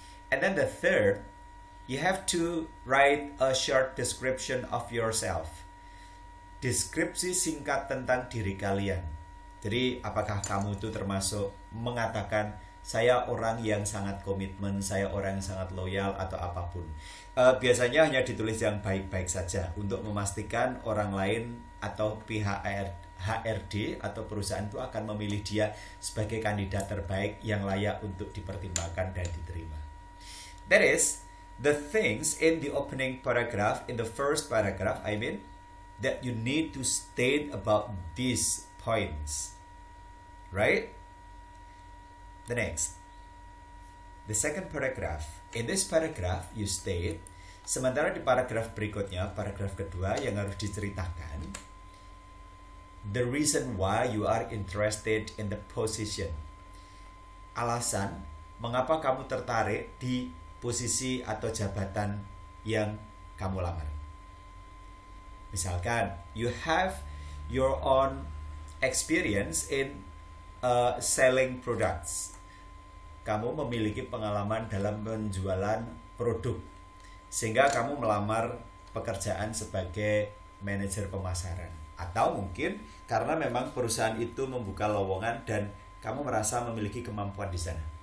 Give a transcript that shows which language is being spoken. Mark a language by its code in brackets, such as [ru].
[en] And then the third, you have to write a short description of yourself. [id] Deskripsi singkat tentang diri kalian. Jadi apakah kamu itu termasuk mengatakan saya orang yang sangat komitmen, saya orang yang sangat loyal, atau apapun. Biasanya hanya ditulis yang baik-baik saja untuk memastikan orang lain atau pihak HRD atau perusahaan itu akan memilih dia sebagai kandidat terbaik yang layak untuk dipertimbangkan dan diterima. [en] That is the things in the opening paragraph, in the first paragraph, that you need to state about these points. Right? The next, the second paragraph. In this paragraph, you state, [id] sementara di paragraf berikutnya, paragraf kedua yang harus diceritakan, [en] the reason why you are interested in the position. [id] Alasan mengapa kamu tertarik di posisi atau jabatan yang kamu lamar. [en] Misalkan, you have your own experience in selling products. [id] Kamu memiliki pengalaman dalam penjualan produk, sehingga kamu melamar pekerjaan sebagai manajer pemasaran. Atau mungkin karena memang perusahaan itu membuka lowongan dan kamu merasa memiliki kemampuan di sana.